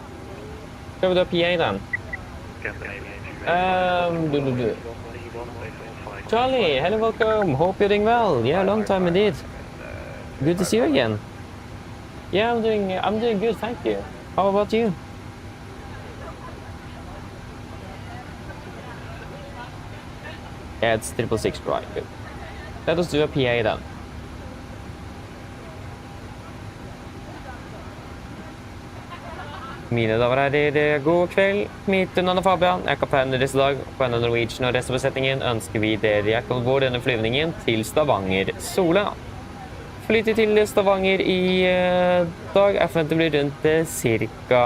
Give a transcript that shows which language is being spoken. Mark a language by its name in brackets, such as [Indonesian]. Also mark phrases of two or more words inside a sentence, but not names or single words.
[English] Go with the PA then. Charlie, hello, welcome. Hope you're doing well. Yeah, long time indeed. Good to see you again. Yeah, I'm doing good, thank you. How about you? Yeah, it's 666, right? Good. Let us do a PA then. [Norwegian] Mine damer og herrer, god kveld. Mitt navn er Fabian. Jeg er kaptein deres i dag. På AMD Norwegian og resten av besetningen ønsker vi dere hjertelig om bord denne flyvningen til Stavanger Sola. Flyttet til Stavanger i dag er forventet å bli rundt ca.